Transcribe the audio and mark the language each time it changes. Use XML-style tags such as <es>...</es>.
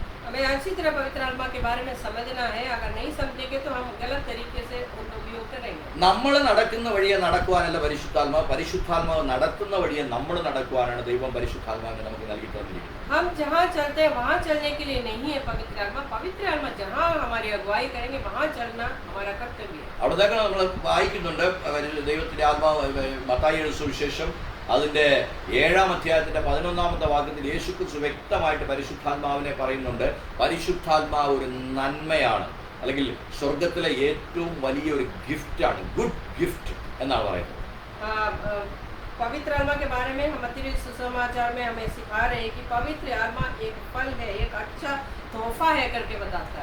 <hi>हमें अच्छी तरह पवित्र आत्मा के बारे में समझना है। अगर नहीं समझेंगे तो हम गलत तरीके से उनका उपयोग करेंगे।</hi> <ml>നമ്മൾ നടക്കുന്ന വഴിയെ നടക്കുവാനല്ല പരിശുദ്ധാത്മാവ് നടത്തുന്ന വഴിയെ നമ്മൾ നടക്കുവാനാണ് ദൈവം പരിശുദ്ധാത്മാവിനെ നമുക്ക് നൽകി തന്നിരിക്കുന്നത്.</ml> <hi>हम जहाँ चलते हैं वहाँ चलने के लिए नहीं है पवित्र आत्मा। पवित्र आत्मा जहाँ हमारी अगुवाई करेंगे वहाँ चलना हमारा कर्तव्य है।</hi> <ml>അവിടത്തേക്ക് നമ്മൾ വായിക്കുന്നുണ്ട് ദൈവത്തിന്റെ ആത്മാവ് മത്തായിയുടെ സുവിശേഷം അതിന്റെ 7-ാം അധ്യായത്തിന്റെ 11-ാമത്തെ വാക്യത്തിൽ യേശുക്രിസ്തു വ്യക്തമായിട്ട് പരിശുദ്ധാത്മാവിനെ പറയുന്നുണ്ട്. പരിശുദ്ധാത്മാവ് ഒരു നന്മയാണ്, അല്ലെങ്കിൽ സ്വർഗത്തിലെ ഏറ്റവും വലിയൊരു ഗിഫ്റ്റാണ്, ഗുഡ് ഗിഫ്റ്റ് എന്നാണ് പറയുന്നത്.</ml> <hi>पवित्र आत्मा के बारे में हम मत्ती सुसमाचार में हमें सिखा रहे हैं कि पवित्र आत्मा एक फल है, एक अच्छा तोहफा है करके बताता है।</hi>